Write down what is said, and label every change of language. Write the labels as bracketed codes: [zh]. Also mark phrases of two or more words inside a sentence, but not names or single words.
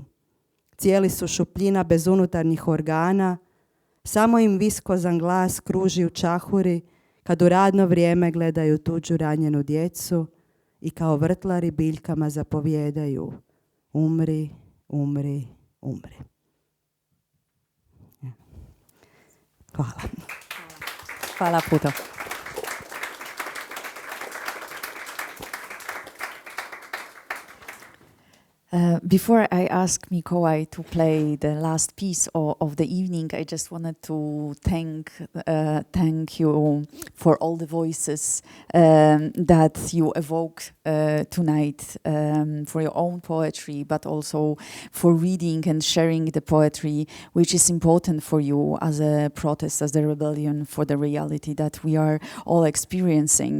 [hr] Cijeli su šupljina bez unutarnjih organa, samo im viskozan glas kruži u čahuri kad u radno vrijeme gledaju tuđu ranjenu djecu i kao vrtlari biljkama zapovjedaju: umri, umri, umri. Hvala. Hvala puno. [en] Before I ask Mikołaj to play the last piece of the evening, I just wanted to thank you for all the voices that you evoke tonight, for your own poetry, but also for reading and sharing the poetry, which is important for you as a protest, as a rebellion for the reality that we are all experiencing.